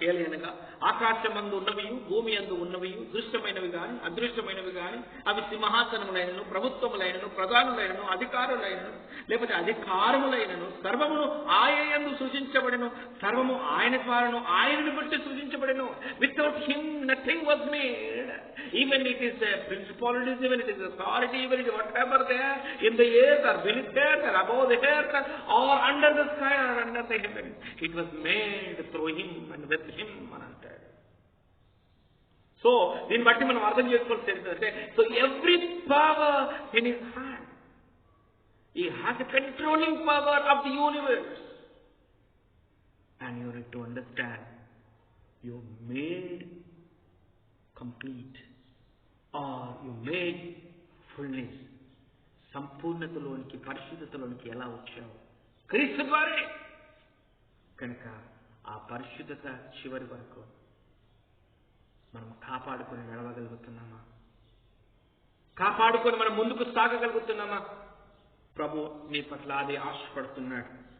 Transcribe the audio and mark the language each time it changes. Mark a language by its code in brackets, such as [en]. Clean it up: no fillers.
[te] ఏలయనగా ఆకాశమందు ఉన్నవి, భూమి యందు ఉన్నవి, దృశ్యమైనవి గాని అదృశ్యమైనవి గాని, అవి సింహాసనములైనను, ప్రభుత్వములైనను, ప్రధానులైనను, అధికారులైనను, లేకపోతే అధికారములైనను, సర్వమును ఆయన యందు సృజించబడెను. సర్వము ఆయన ద్వారాను ఆయనను బట్టి సృజించబడెను. [en] Without him nothing was made. Even it is a principalities, even it is authority, even it is whatever there in the earth or beneath the earth or above the earth or under the sky or under the heaven, it was made through him and with him [te] అని అంటాడు. [en] so [te] దీన్ని బట్టి మనం అర్థం చేసుకోవాల్సి ఏంటంటే, [en] So every power in his hand. He has a controlling power of the universe. And you need to understand, you made complete or you made fullness. [te] సంపూర్ణతలోనికి, పరిశుద్ధతలోనికి ఎలా వచ్చావు? క్రీస్తు ద్వారా. కనుక ఆ పరిశుద్ధత చివరి వరకు మనం కాపాడుకొని నడవగలుగుతున్నామా? కాపాడుకొని మనం ముందుకు సాగగలుగుతున్నామా? ప్రభు నీ పట్ల అదే ఆశపడుతున్నాడు.